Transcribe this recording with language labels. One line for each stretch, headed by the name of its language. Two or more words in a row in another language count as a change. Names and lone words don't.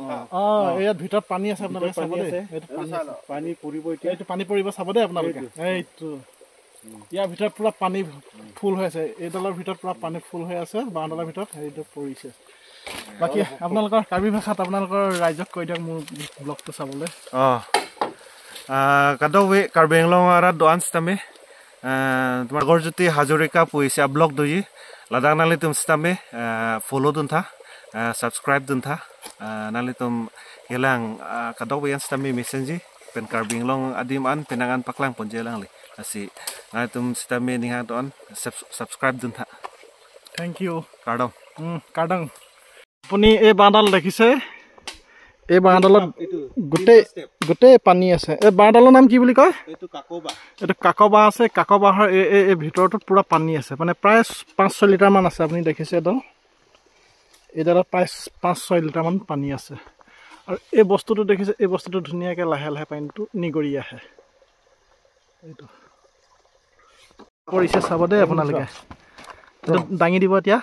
Assamese: ইয়াত ভিতৰত পানী আছে আপোনালোকে চাব দেই পানী পৰিব এতিয়া এইটো পানী পৰিব চাব দেই আপোনালোকে এইটো ইয়াৰ ভিতৰত পুৰা পানী ফুল হৈ আছে এইডালৰ ভিতৰত পুৰা পানী ফুল হৈ আছে বাঁহডালৰ ভিতৰত হেৰিটো পৰিছে বাকী আপোনালোকৰ কাৰ্বি ভাষাত আপোনালোকৰ ৰাইজক কৈ দিয়ক মোৰ ব্লগটো চাবলৈ
Karbi: Kadawe Karbenglo Arad Doans Tame Margorjuti Hazurika Puisia blog doji Ladang Nalitum Stame follow Dunta subscribe Dunta Nalitum Yelang Kadawe Stame Messenger Pen Karbinglong Adim An Penangan Paklang Ponjelang Asi Nalitum Stame Ningat on subscribe Dunta
English: Thank you
Karbi: Kardang Puni e bandal
Assamese: দেখিছে এই বাঁহডালত গোটেই পানী আছে এই বাঁহডালৰ নাম কি বুলি কয় এইটো কাকবা আছে কাকবাহৰ এই ভিতৰটোত পুৰা পানী আছে মানে প্ৰায় 5-6 লিটাৰ মান আছে আপুনি দেখিছে এইডালত প্ৰায় 5-6 লিটাৰ মান পানী আছে আৰু এই বস্তুটো দেখিছে এই বস্তুটো ধুনীয়াকৈ লাহে লাহে পানীটো নিগৰি আহে এইটো পৰিছে চাব দেই আপোনালোকে দাঙি দিব এতিয়া